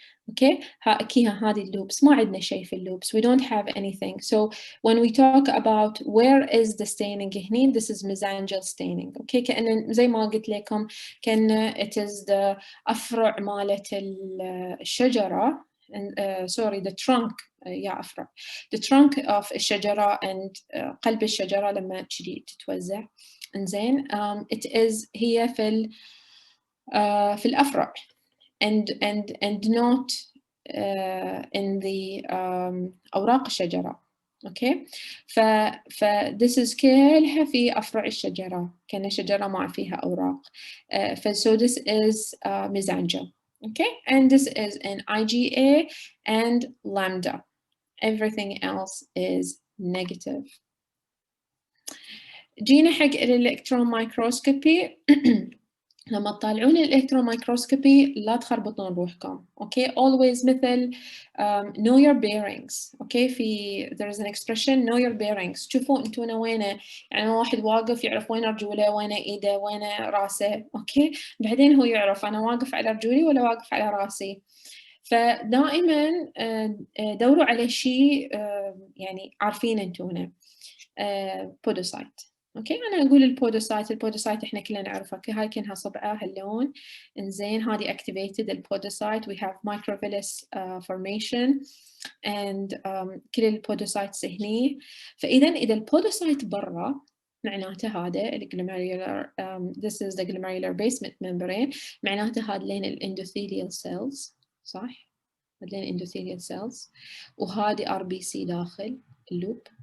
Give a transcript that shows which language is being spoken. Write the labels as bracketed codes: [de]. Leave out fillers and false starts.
[ar] Okay, هذه اللوبس, ما عندنا شيء في اللوبس, [en] we don't have anything. So when we talk about where is the staining هني, this is mesangial staining. [ar] Okay, كأن زي ما قلت لكم كأن it is the أفرع مالت الشجرة, [en] sorry, the trunk, [ar] أفرع, the trunk of الشجرة and قلب الشجرة لما تشدي تتوزع. إنزين, it is هي في الأفرع. [en] And not in the [ar] أوراق الشجرة. Okay, this is كلها في أفرع الشجرة, كأن الشجرة ما فيها أوراق. [en] So this is mesangial. Okay, and this is in IgA and lambda. Everything else is negative. [ar] جينا حق الإلكترون مايكروسكوبي. لما تطالعون الإلكترون مايكروسكوبي لا تخربطون روحكم. [en] Okay, always مثل know your bearings. Okay, there is an expression know your bearings. [ar] شوفوا انتونا وينه, يعني واحد واقف يعرف وين رجوله, وين ايده, وين راسه. Okay, بعدين هو يعرف أنا واقف على رجولي ولا واقف على راسي. فدائما دوروا على شيء يعني عارفين انتونا. بودوسايت. اوكي, انا اقول البودوسايت احنا كلنا نعرفها, هاي كانها صبعه هاللون. [en] انزين, هذه activated البودوسايت, we have microvillus formation and [ar] كل البودوسايتس هني. فاذا اذا البودوسايت برا معناته هذا الجلوميرولار [en] this is the glomerular basement membrane, [ar] معناته هذين الاندوثيليال سيلز, صح؟ هذين الاندوثيليال سيلز, وهذه RBC داخل اللوب.